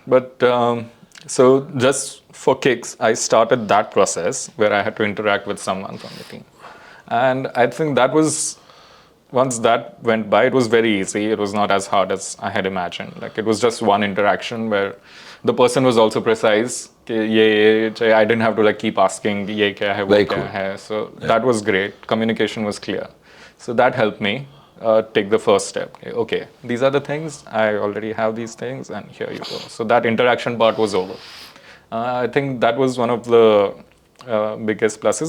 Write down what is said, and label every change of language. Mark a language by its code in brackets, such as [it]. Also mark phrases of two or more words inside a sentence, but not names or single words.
[en] But so just for kicks, I started that process where I had to interact with someone from the team. And I think that was, once that went by, it was very easy. It was not as hard as I had imagined. Like, it was just one interaction where the person was also precise. I didn't have to like keep asking, [hi] ये क्या है, वो क्या है. [en] So that was great. Communication was clear. So that helped me take the first step. Okay, these are the things. I already have these things, and here you go. So that interaction part was over. I think that was one of the biggest pluses.